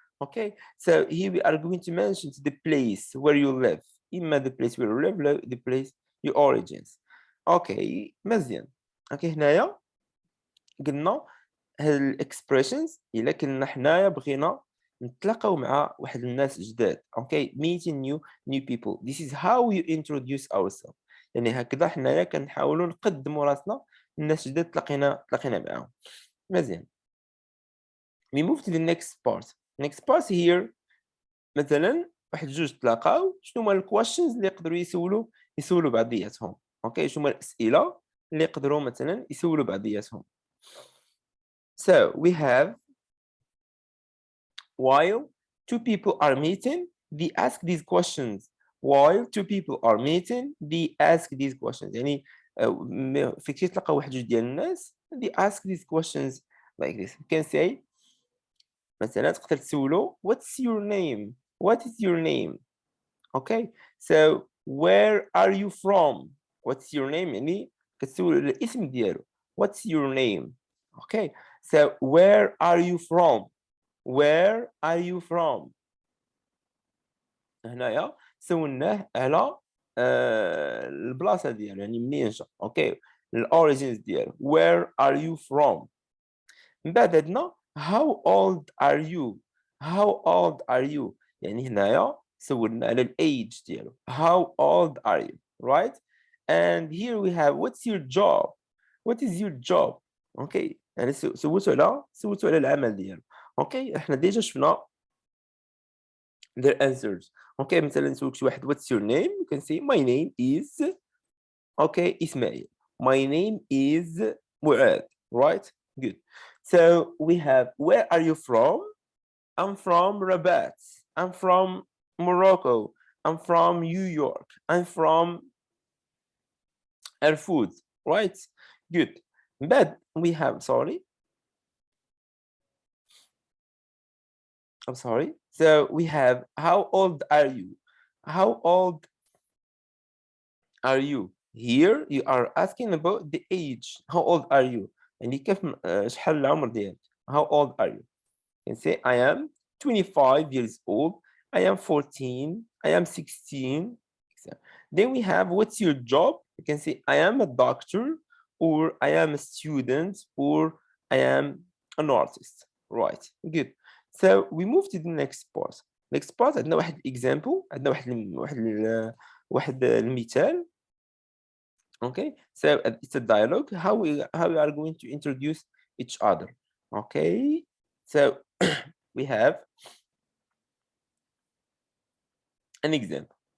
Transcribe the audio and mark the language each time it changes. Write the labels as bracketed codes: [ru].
[en] Okay, so here we are going to mention the place where you live. إما the place where you live ولا the place your origins. [ar] اوكي مزيان. اوكي هنايا قلنا هاد الاكسبريشنز الا كنا حنايا بغينا نتلاقاو مع واحد الناس جداد. [en] Okay meeting new people. This is how we introduce ourselves. [ar] يعني هكذا حنايا كنحاولوا نقدموا راسنا الناس جداد تلاقينا معاهم. مزيان. [en] we move to the next part here. [ar] مثلا واحد جوج تلاقاو، شنو هما الكويشنز اللي يقدروا يسولوا بعضياتهم. اوكي، شنو هما الاسئله اللي يقدروا مثلا يسولوا بعضياتهم. [en] so we have while two people are meeting they ask these questions. while two people are meeting they ask these questions. [ar] يعني فين تلقى واحد جوج ديال الناس [en] they ask these questions like this. you can say [ar] مثلا تقدر تسولو [en] what's your name, what is your name. okay, so where are you from, what's your name [ar] يعني كتسول الاسم ديالو [en] what's your name. okay, so where are you from, where are you from. [ar] هنايا سولناه على البلاصه ديالو يعني منين جا. اوكي، الاوريجينز ديالو [en] where are you from. من بعد عندنا how old are you, how old are you [ar] يعني هنايا سولنا على الايج ديالو [en] how old are you, right. and here we have what's your job, what is your job. [ar] اوكي، يعني سولتو على العمل ديالو. اوكي، احنا ديجا شفنا [en] their answers. [ar] اوكي، مثلا نسولك شي واحد [en] what's your name, you can say my name is okay Ismail, my name is Muadh, right. good. So we have where are you from. I'm from Rabat, I'm from Morocco, I'm from New York, I'm from Erfoud, right. good. But we have I'm sorry. So we have how old are you, how old are you. Here you are asking about the age, how old are you [ar] يعني كيف شحال العمر ديالك. [en] how old are you. You can say I am 25 years old, I am 14, I am 16. Then we have what's your job. You can say I am a doctor, or I am a student, or I am an artist, right. good. So we move to the next part. next part [ar] عندنا واحد example, عندنا واحد المثال. [en] okay, so it's a dialogue how we are going to introduce each other. okay, so we have an example.